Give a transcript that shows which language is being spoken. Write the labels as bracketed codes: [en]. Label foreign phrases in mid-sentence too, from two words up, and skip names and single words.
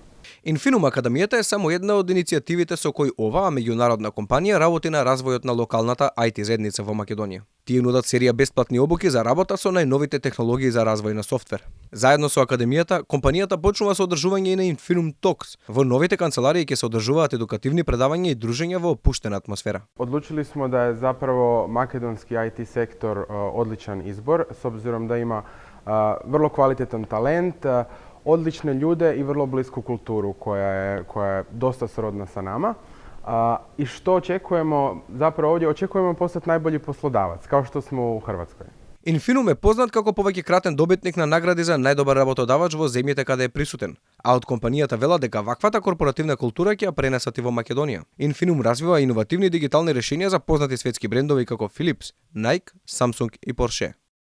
[mk] Infinum Академијата е само една од иницијативите со кои оваа меѓународна компанија работи на развојот на локалната IT заедница во Македонија. Тие нудат серија бесплатни обуки за работа со најновите технологии за развој на софтвер. Заедно со Академијата, компанијата почнува со одржување и на Infinum Talks. Во новите канцеларии ќе се одржуваат едукативни предавања и дружења во опуштена атмосфера. [hr] Odlučili smo da je zapravo makedonski IT sektor odličan izbor, s obzirom da ima vrlo kvalitetan talent, odlične ljude i vrlo blisku kulturu koja je dosta srodna sa nama. I što očekujemo, zapravo ovdje očekujemo postati najbolji poslodavac, kao što smo u Hrvatskoj. [mk] Infinum е познат како повеќекратен добитник на награди за најдобар работодавач во земјите каде е присутен, а од компанијата велат дека ваквата корпоративна култура ќе ја пренесат и во Македонија. Infinum развива иновативни дигитални решенија за познати светски брендови како Philips, Nike, Samsung и Porsche.